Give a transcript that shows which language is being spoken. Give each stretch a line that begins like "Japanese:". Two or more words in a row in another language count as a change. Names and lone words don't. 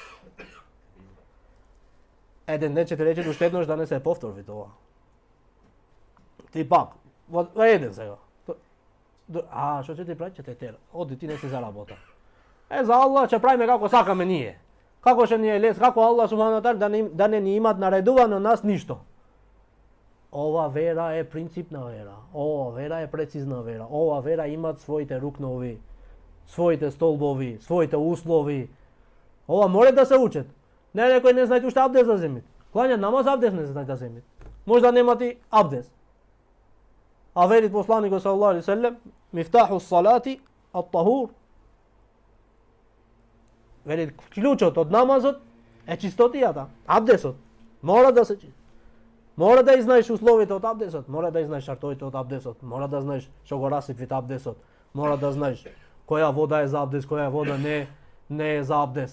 Macedonian: Еден ден ќе ти рече уште еднош да не се повтори тоа. Ти пак, во еден сега. Што ќе ти прави? Ќе те тера. Оди, ти не си за работа. За Аллах ќе правиме како сакаме ние. Како ќе ни е лес, како
Arabic: الله سبحانه وتعالى
Macedonian: да не ни имат наредувано нас ништо. Ова вера е принципна вера. Ова вера е прецизна вера. Ова вера имат своите рукнови, своите столбови, своите услови. Ова може да се учат. Не некој не знајте уште абдес да земит. Клањат намаз, абдес не знајте да земит. Може да немате абдес. А велит посланикот
Arabic: صلى الله عليه وسلم, مفتاح الصلاة الطهور.
Macedonian: Велит клучот од намазот е чистотијата, абдесот. Мора да се чисти. Мора да знаеш условите од абдесот, мора да знаеш шартовите од абдесот, мора да знаеш што го расипвит абдесот, Mora да знаеш која вода е за абдес, која вода не е за абдес.